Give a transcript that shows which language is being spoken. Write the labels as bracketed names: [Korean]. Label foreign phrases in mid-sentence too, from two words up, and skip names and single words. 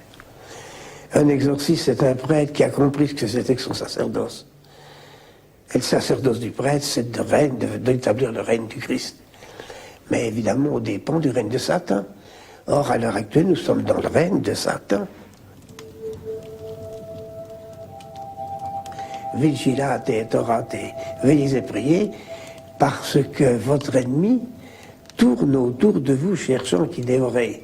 [French] Un exorciste, c'est un prêtre qui a compris ce que c'était que son sacerdoce. Et le sacerdoce du prêtre, c'est d'établir le règne du Christ. Mais évidemment, on dépend du règne de Satan. Or, à l'heure actuelle, nous sommes dans le règne de Satan. [Latin] Vigilate et orate, [French] veillez et priez, parce que votre ennemi tourne autour de vous, cherchant qui dévorer.